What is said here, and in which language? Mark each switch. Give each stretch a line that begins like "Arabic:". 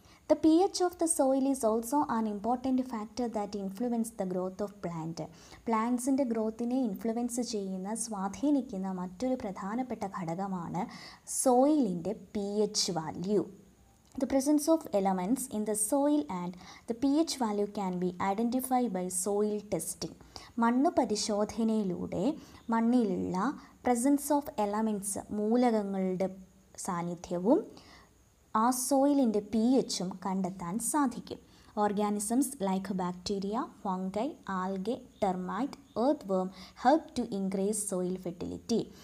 English: The pH of the soil is also an important factor that influence the growth of plant.
Malayalam: പ്ലാന്റ്സിൻ്റെ ഗ്രോത്തിനെ influence ചെയ്യുന്ന, സ്വാധീനിക്കുന്ന മറ്റൊരു പ്രധാനപ്പെട്ട ഘടകമാണ് സോയിലിൻ്റെ pH value.
English: The presence of elements in the soil and the pH value can be identified by soil testing.
Malayalam: മണ്ണ് പരിശോധനയിലൂടെ മണ്ണിലുള്ള
English: presence of elements,
Malayalam: മൂലകങ്ങളുടെ സാന്നിധ്യവും ആ സോയിലിൻ്റെ pHും കണ്ടെത്താൻ സാധിക്കും.
English: Organisms like bacteria, fungi, algae, termite, earthworm help to increase soil fertility.